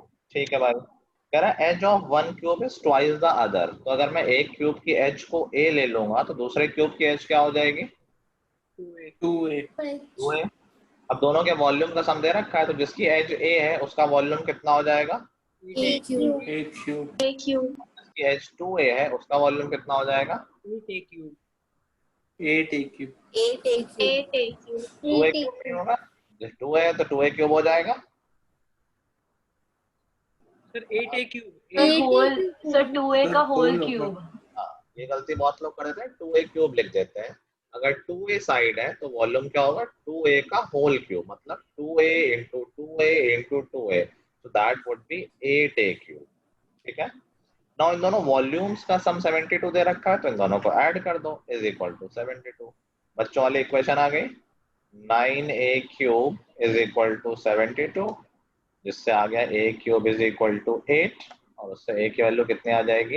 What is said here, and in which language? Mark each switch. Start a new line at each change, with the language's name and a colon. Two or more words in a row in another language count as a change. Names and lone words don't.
Hindi: ठीक है भाई। कह रहा है
English: edge of one cube is twice the other.
Hindi: तो अगर मैं एक क्यूब की एज को ए ले लूंगा तो दूसरे क्यूब की एज क्या हो जाएगी? 2a। अब दोनों के वॉल्यूम का सम दे रखा है, तो जिसकी एज ए है उसका वॉल्यूम कितना हो जाएगा?
English: A cube. A cube. A cube.
Hindi: इसकी H2A है, उसका वॉल्यूम कितना हो जाएगा?
English: 8A cube. 8A cube. 8A cube. 8A cube.
Hindi: 2A क्यूब नहीं होगा? जब 2A है तो 2A क्यूब हो जाएगा।
English: Sir, 8A cube. The whole, sir, 2A Sir,
Hindi: का
English: whole whole cube.
Hindi: होगा। हाँ, ये गलती बहुत लोग करते हैं, 2A क्यूब लिख देते हैं। अगर 2A साइड है तो वॉल्यूम क्या होगा? 2A का
English: whole cube,
Hindi: मतलब
English: 2A into 2A into 2A, so that would be 8A
Hindi: क्यूब। ठीक है। नाउ इन दोनों वॉल्यूम्स का सम 72 दे रखा है, तो इन दोनों को ऐड कर दो,
English: is equal to 72.
Hindi: बच्चों वाली इक्वेशन आ गई,
English: 9A cube is equal to 72,
Hindi: जिससे आ गया
English: A cube is equal to 8,
Hindi: और उससे A की वैल्यू कितनी आ जाएगी?